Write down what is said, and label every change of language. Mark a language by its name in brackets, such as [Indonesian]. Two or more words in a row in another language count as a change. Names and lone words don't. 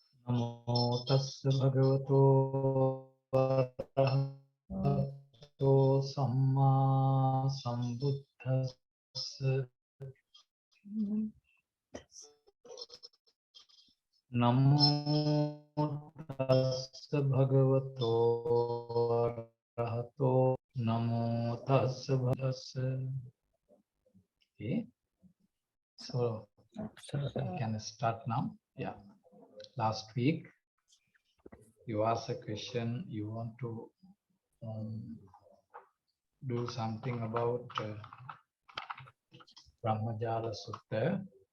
[Pali] Namo tassa bhagavato arahato samma sambuddhassa. Namo tassa bhagavato arahato. Namo tassa bhagavato. [English] Okay, so we can start now. Yeah, last week you asked a question. You want to do something about Brahmajāla Sutra.